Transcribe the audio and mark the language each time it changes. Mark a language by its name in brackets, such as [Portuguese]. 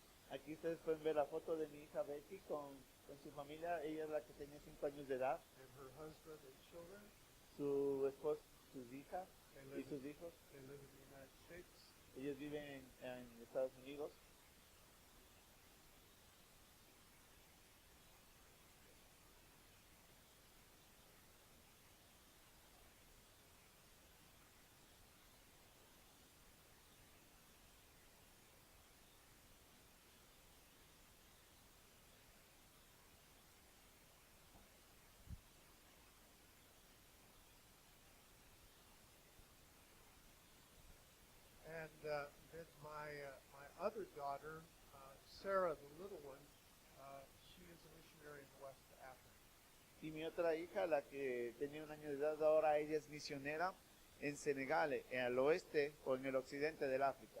[Spanish] Aquí ustedes pueden ver la foto de mi hija Betty con su familia. Ella es la que tenía 5 años de edad. [English] And her husband and children. [Spanish] Su esposo, sus hijas [English] They [Spanish] y sus hijos. [English] live in the United States. [Spanish] Ellos viven en Estados Unidos. [English] And then my other daughter, Sarah, the little one, she is a missionary in West Africa. [Spanish] Y mi otra hija, la que tenía 1 año de edad, ahora ella es misionera en Senegal, en el oeste o en el occidente del África.